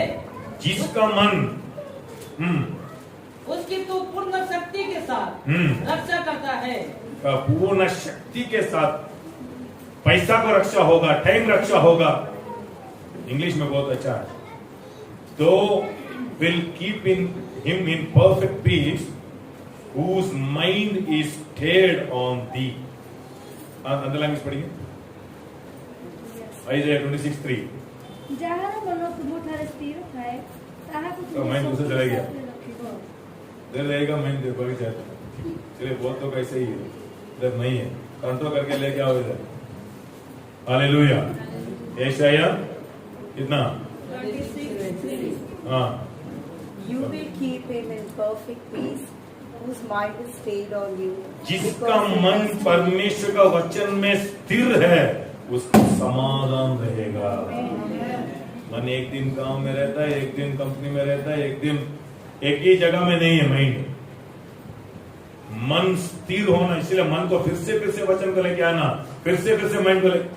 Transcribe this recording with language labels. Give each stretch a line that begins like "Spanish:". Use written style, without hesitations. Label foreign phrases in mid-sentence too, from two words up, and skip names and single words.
Hindi: जिसका मन उसकी तू पूर्ण शक्ति के साथ रक्षा करता है। पूर्ण शक्ति के साथ पैसा को रक्षा होगा, टाइम रक्षा होगा। इंग्लिश में बहुत अच्छा है, तो
English: will keep in him in perfect peace whose mind is stayed on thee।
Hindi: अंदर लैंग्वेज पढ़िए, आइज़ाया 26:3।
Odia: ଯାହାର ମନ ତୁମଠାରେ ସ୍ଥିର ଥାଏ ତାହାକୁ
Hindi: तो माइंड दूसरे चला गया,
Odia: ରଖିବ।
Hindi: इधर रहेगा माइंड देखो जाता है। चलिए बहुत तो कैसे ही है, इधर नहीं है, कंट्रोल करके लेके आओ इधर। हालेलुया। यशायाह कितना? 26:3 हाँ,
English: You will keep him in perfect peace whose mind is stayed on you।
Hindi: जिसका
English: because he
Hindi: मन
English: has-
Hindi: परमेश्वर का वचन में स्थिर है उसका समाधान रहेगा। मन एक दिन गांव में रहता है, एक दिन कंपनी में रहता है, एक दिन एक ही जगह में नहीं है माइंड। मन स्थिर होना, इसलिए मन को फिर से वचन को लेके आना, फिर से माइंड को लेके।